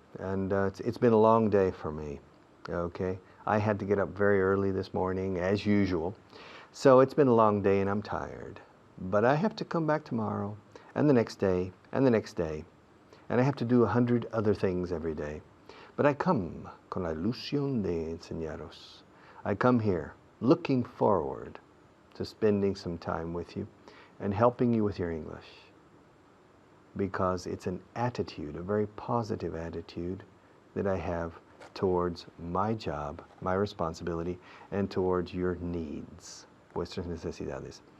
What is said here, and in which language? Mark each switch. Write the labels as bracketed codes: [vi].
[en] And it's been a long day for me, okay? I had to get up very early this morning, as usual. So it's been a long day and I'm tired. But I have to come back tomorrow, and the next day, and the next day. And I have to do 100 other things every day. But I come [es] con la ilusión de enseñaros. [en] I come here looking forward to spending some time with you and helping you with your English. Because it's an attitude, a very positive attitude that I have towards my job, my responsibility, and towards your needs, [es] vuestras necesidades.